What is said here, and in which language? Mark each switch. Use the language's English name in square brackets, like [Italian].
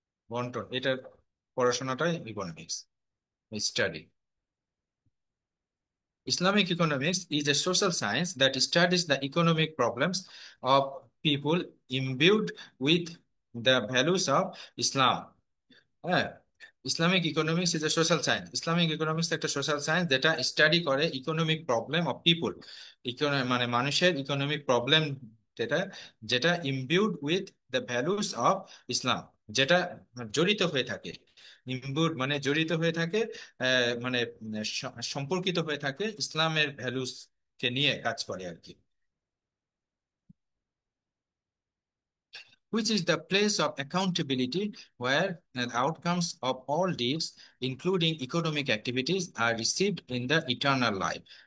[Bangla] বন্টন, এটার পড়াশোনাটাই economics study. [English] Islamic economics is a social science that studies the economic problems of people imbued with the values of Islam. [Bangla] হ্যাঁ, [English] Islamic economics is a social science. [Bangla] Islamic economics একটা social science যেটা study করে economic problem of people, মানে মানুষের economic problem, যেটা যেটা [English] imbued with the values of Islam, [Bangla] যেটা জড়িত হয়ে থাকে। ইমবিউড মানে জড়িত হয়ে থাকে, মানে সম্পর্কিত হয়ে থাকে ইসলামের ভ্যালুস কে নিয়ে কাজ করে আর কি। [English] Which is the place of accountability where the outcomes of all deeds, including economic activities, are received in the eternal life.